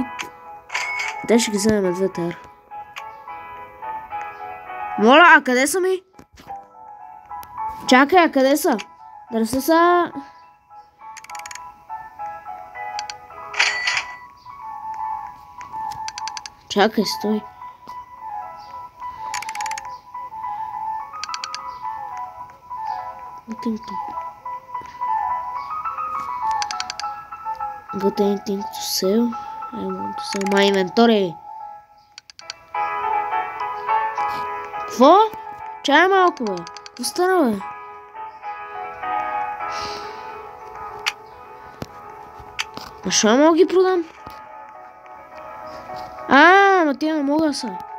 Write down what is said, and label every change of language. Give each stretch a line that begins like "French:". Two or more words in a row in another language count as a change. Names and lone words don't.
Bulgarian: Те ще ги вземем двете. Моля, а къде са ми? Чакай, а къде са? Да са... Чакай, стой.
English: Got anything to sell? I want to sell my inventory.
Bulgarian: Какво? Чай малко, бе. Какво стана, бе? Защо мога ги продам? Ама тя не мога са.